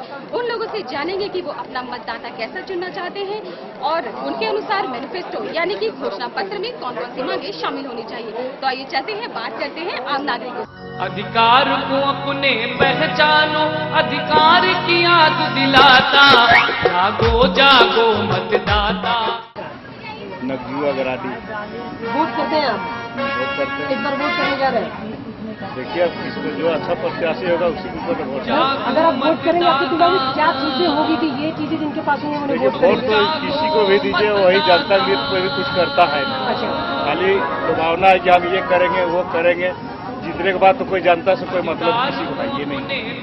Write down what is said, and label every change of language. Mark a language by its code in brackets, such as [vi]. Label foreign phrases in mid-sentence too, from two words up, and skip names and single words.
[hi] उन लोगों से जानेंगे कि वो अपना मतदाता कैसा चुनना चाहते हैं और उनके अनुसार मैनिफेस्टो यानी कि घोषणा पत्र में कौन कौन सी मांगे शामिल होनी चाहिए। तो आइए चलते हैं, बात करते हैं आम नागरिकों से। अधिकार को अपने पहचानो, अधिकार की याद दिलाता। जागो जागो मतदाता। नगजुआ गराडी। वोट करते हैं आप? वोट करते हैं। इस बार वोट करने जा रहे हैं? देखिए अब किसको जो अच्छा प्रत्याशी होगा उसी के ऊपर वोट। अगर आप वोट करेंगे आपके दिमाग में क्या चीजें होगी कि ये चीजें जिनके पास होंगे उन्हें वोट वोट करेंगे? तो किसी को भी दीजिए, वही जनता के लिए कोई भी कुछ करता है। अच्छा, खाली लुभावना है कि हम ये करेंगे वो करेंगे, जीतने के बाद तो कोई जनता से कोई मतलब किसी को है ये नहीं।